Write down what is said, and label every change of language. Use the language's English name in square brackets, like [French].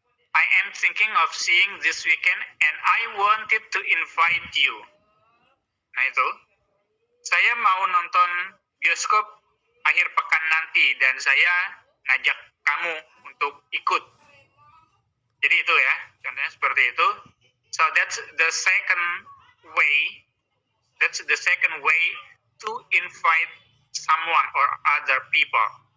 [English] I am thinking of seeing this weekend, and I wanted to invite you. [Indonesian] Nah itu, saya mau nonton bioskop akhir pekan nanti, dan saya ngajak kamu untuk ikut. Jadi itu ya, contohnya seperti itu. [English] So that's the second way. That's the second way to invite someone or other people.